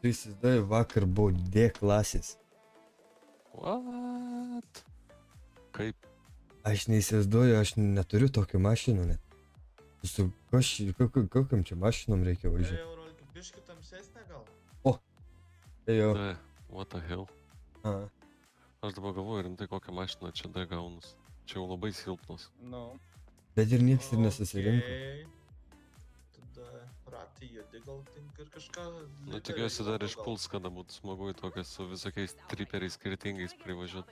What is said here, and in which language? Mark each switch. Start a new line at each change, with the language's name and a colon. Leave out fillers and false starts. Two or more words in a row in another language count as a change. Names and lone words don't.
Lithuanian: Tu įsivaizduoji, vakar buvo D klasės. What? Kaip? Aš neįsivaizduoju, aš neturiu tokių mašinų net. Su kokiam čia mašinom reikia važiuoti? Biški tamsesnė gal? O, tai jau.
English: What the hell?
Lithuanian: Aha. Aš dabar galvoju, rimtai kokią mašiną čia D gaunus. Čia jau labai silpnos. Nu. Bet ir nieks ir nesusirinko. Tada ratai jėdi gal tinka ir kažką... Nu, tikiuosi dar išpuls, kada būtų smagu į tokias su visokiais triperiais skirtingais privažiuoti.